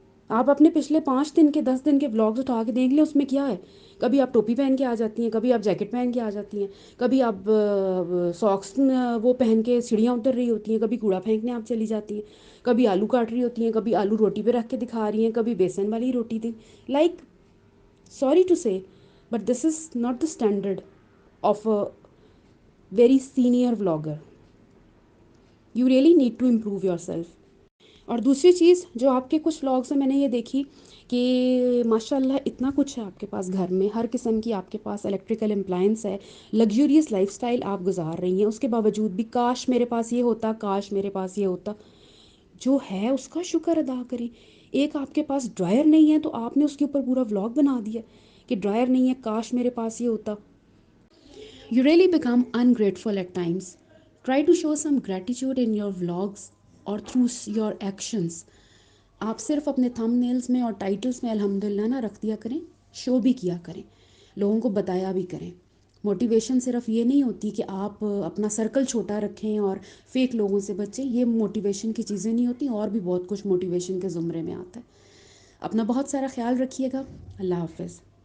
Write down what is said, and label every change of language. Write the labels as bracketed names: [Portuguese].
[Urdu] آپ اپنے پچھلے 5 دن کے 10 دن کے ولاگز اٹھا کے دیکھ لیں, اس میں کیا ہے. کبھی آپ ٹوپی پہن کے آ جاتی ہیں, کبھی آپ جیکٹ پہن کے آ جاتی ہیں, کبھی آپ ساکس وہ پہن کے سیڑھیاں اتر رہی ہوتی ہیں, کبھی کوڑا پھینکنے آپ چلی جاتی ہیں, کبھی آلو کاٹ رہی ہوتی ہیں, کبھی آلو روٹی پہ رکھ کے دکھا رہی ہیں, کبھی بیسن والی روٹی تھی. [English] Like sorry to say but this is not the standard of a very senior vlogger. You really need to improve yourself. [Urdu] اور دوسری چیز جو آپ کے کچھ ولاگس ہیں میں نے یہ دیکھی کہ ماشاء اللہ اتنا کچھ ہے آپ کے پاس گھر میں, ہر قسم کی آپ کے پاس الیکٹریکل امپلائنس ہے, لگژریس لائف سٹائل آپ گزار رہی ہیں. اس کے باوجود بھی کاش میرے پاس یہ ہوتا, کاش میرے پاس یہ ہوتا. جو ہے اس کا شکر ادا کریں. ایک آپ کے پاس ڈرائر نہیں ہے تو آپ نے اس کے اوپر پورا ولاگ بنا دیا کہ ڈرائر نہیں ہے, کاش میرے پاس یہ ہوتا. [English] You really become ungrateful at times. Try to show some gratitude in your vlogs or through your actions. [Urdu] آپ صرف اپنے تھم نیلز میں اور ٹائٹلز میں الحمدللہ نہ رکھ دیا کریں, شو بھی کیا کریں, لوگوں کو بتایا بھی کریں. موٹیویشن صرف یہ نہیں ہوتی کہ آپ اپنا سرکل چھوٹا رکھیں اور فیک لوگوں سے بچیں. یہ موٹیویشن کی چیزیں نہیں ہوتی, اور بھی بہت کچھ موٹیویشن کے زمرے میں آتا ہے. اپنا بہت سارا خیال رکھیے گا. اللہ حافظ.